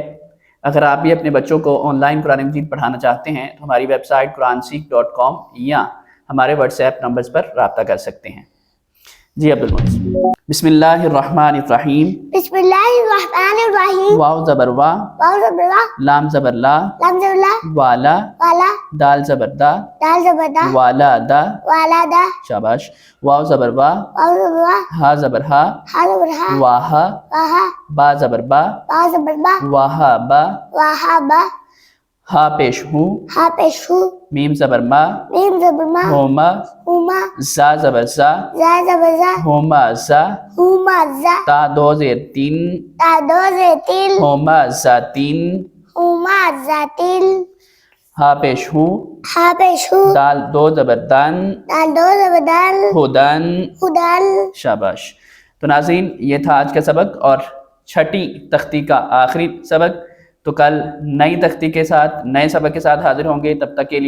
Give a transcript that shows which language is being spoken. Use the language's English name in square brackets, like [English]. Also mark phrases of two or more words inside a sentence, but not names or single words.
[Urdu] اگر آپ بھی اپنے بچوں کو آن لائن قرآن مجید پڑھانا چاہتے ہیں تو ہماری ویب سائٹ quranseek.com یا ہمارے واٹس ایپ نمبرز پر رابطہ کر سکتے ہیں۔ جی عبدالمعز۔ [Arabic] بسم اللہ الرحمن الرحیم۔ بسم اللہ الرحمن الرحیم۔ [Urdu] واو زبر وا، واو زبر وا، لام زبر لا، لام زبر لا، والا، والا، دال زبر دا، دال زبر دا، والا دا، والا دا، شاباش۔ واو زبر وا، واو زبر وا، ہا زبر ہا، ہا زبر ہا، واہا، واہا، با زبر با، با زبر با، واہا با، واہا با، ہا پیش ہوں، ہا پیش ہو، میم زبر ما، میم زبر ما، ہوما، ہوما، زا زبر زا، زا زبر زا، ہوما زا، ہوما زا، تا دو زیر تین، تا دو زیر تین، ہوما زا تین، ہوما زا تین، ہا پیش ہوں، ہا پیش ہو، دال دو زبر دان، دال دو زبر دال، ہدن، ہدال۔ شاباش۔ تو ناظرین، یہ تھا آج کا سبق اور چھٹی تختی کا آخری سبق۔ تو کل نئی تختی کے ساتھ، نئے سبق کے ساتھ حاضر ہوں گے۔